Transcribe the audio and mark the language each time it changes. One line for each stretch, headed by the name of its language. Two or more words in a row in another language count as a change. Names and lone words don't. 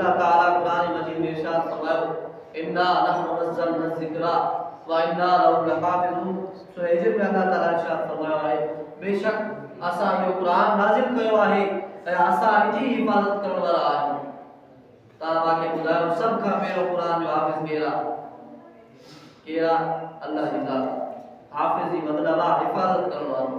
Sindhi: अल्लाह ताला कुरान मजीद में इरशाद फरमायो
Arabic: إنا نحن نزلنا الذكر وإنا له لحافظون.
Sindhi: सूरह हिज्र में अल्लाह ताला इरशाद फरमायो है बेशक असा यो कुरान नाज़िल कयो आहे ऐं असा जी हिफाज़त करण वारा आहियूं। तव्हां मांखे ॿुधायो सभ खां पहिरियों कुरान जो हाफ़िज़ केरु आहे? अल्लाह जी ज़ात। हाफ़िज़ जी मतलब आहे हिफाज़त करण वारो।